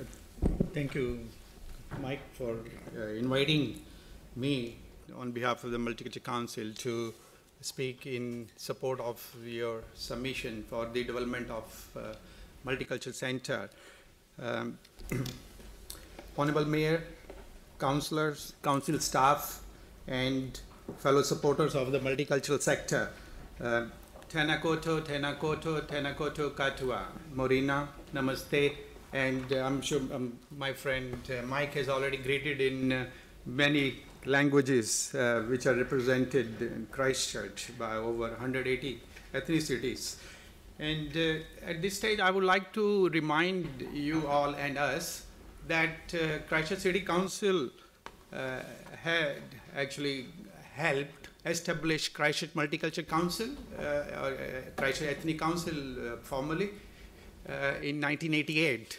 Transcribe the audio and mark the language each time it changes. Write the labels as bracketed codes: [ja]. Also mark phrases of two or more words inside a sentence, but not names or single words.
[en] Thank you, Mike, for inviting me on behalf of the Multicultural Council to speak in support of your submission for the development of Multicultural Centre. Honourable Mayor, councillors, council staff, and fellow supporters of the multicultural sector. [mi] Tēnā koutou, tēnā koutou, tēnā koutou katoa. Morina, namaste. [en] And I'm sure my friend Mike has already greeted in many languages which are represented in Christchurch by over 180 ethnicities. And at this stage, I would like to remind you all and us that Christchurch City Council had actually helped establish Christchurch Multicultural Council, or Christchurch Ethnic Council formally, in 1988.